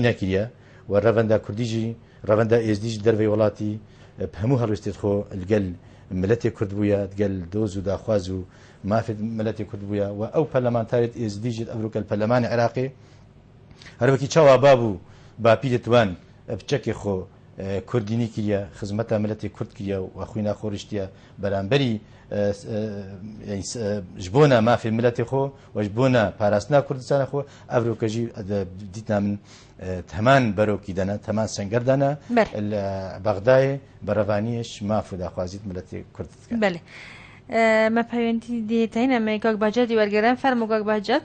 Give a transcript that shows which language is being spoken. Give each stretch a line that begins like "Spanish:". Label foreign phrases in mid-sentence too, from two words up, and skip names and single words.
Kurdish: نەکریە و ڕەڤەندا کوردیژی ڕەڤەندا ئێزدیش دەرەوەی وڵاتی هەموو هەڵوێستێت خۆ لەگەل ملەتێک کورد بووە دگەل دۆز و داخواز و مافێت ملەتی کورد بووە و ئەو پەرلەمانتارێت ئێزدیژێت ئەڤروکە پەرلەمانی عێراقی هەروەکی چاوا بابوو باپی دەتوان بچەکێ خۆ کوردینی کریە خزمەتە ملەتی کورد کریە و خوی ناخۆڕشتیە بەرامبەری ji bona mafê miletê xwe و ji bona parastina Kurdistanê xwe evrokê jî dîtna min heman berokî dene heman senger dene li Bexdayê berevaniyeş maf û daxwazît miletê Kurd dike. Belê me peyvendî dîteyne me Gag Bahcetî wergerin fermo Gag Bahcet.